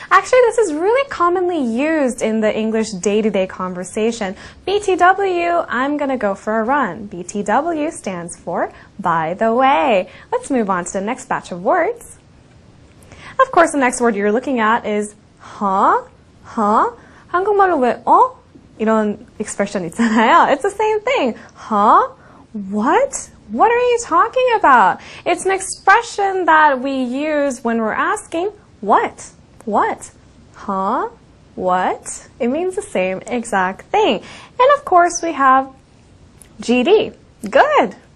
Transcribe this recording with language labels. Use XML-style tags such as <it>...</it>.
<en>Actually, this is really commonly used in the English day-to-day conversation. BTW, I'm gonna go for a run. BTW stands for by the way. Let's move on to the next batch of words. Of course, the next word you're looking at is huh?</en> <ko>한국말로 왜 이런 expression 있잖아요.</ko> <en>It's the same thing. Huh? What? What are you talking about? It's an expression that we use when we're asking, what? What? Huh? What? It means the same exact thing. And of course, we have GD. Good.</en>